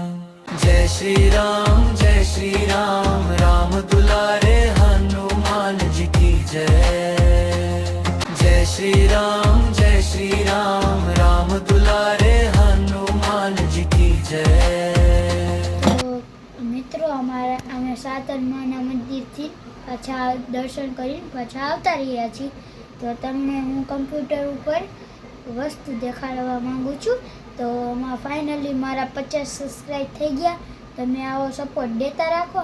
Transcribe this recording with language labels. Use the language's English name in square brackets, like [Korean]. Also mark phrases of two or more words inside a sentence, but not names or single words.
[Hindi] जय श्री राम राम दुलारे हनुमान जी की जय। जय श्री राम राम दुलारे हनुमान जी की जय। [Gujarati] તો મિત્રો અમે 7 हनुमानના મંદિરથી પાછા દર્શન કરીને પાછા આવતા રહ્યા છીએ. તો તમને હું કમ્પ્યુટર ઉપર વસ્તુ દેખાડવા માંગુ છું. તો આમાં ફાઇનલી મારા 50 સબસ્ક્રાઈબ થઈ ગયા. તમે આવો સપોર્ટ દેતા રાખો.